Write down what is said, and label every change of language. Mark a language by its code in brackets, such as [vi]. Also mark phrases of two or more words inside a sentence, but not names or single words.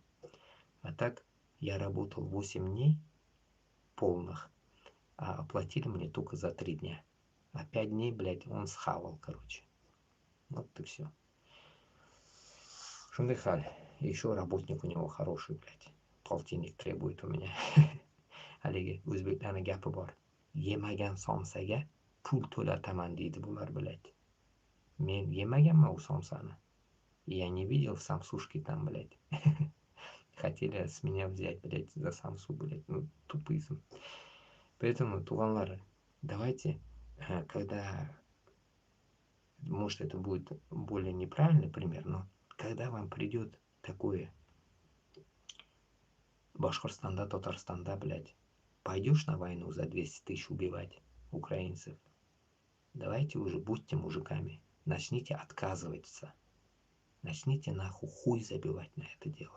[ru] А так я работал 8 дней полных, а оплатили мне только за 3 дня. А 5 дней, блядь, он схавал, короче. Вот и все. Шундыхаль. Еще работник у него хороший, блядь. Полтинник требует у меня. [uz] Haligi o'zbeklarni gapi bor. Yemagan somsaga pul to'lataman deydi bular, блядь. Men yemaganman u somsani. [ru] Я не видел в самсушке там, блядь. Хотели с меня взять, блядь, за самсу, блядь. Ну, тупые. Поэтому, туганлары, давайте, когда, может, это будет более неправильный пример, но когда вам придет такое Башкортостанда, Татарстанда, блядь, пойдешь на войну за 200 тысяч убивать украинцев, давайте уже будьте мужиками, начните отказываться, начните нахуй хуй забивать на это дело.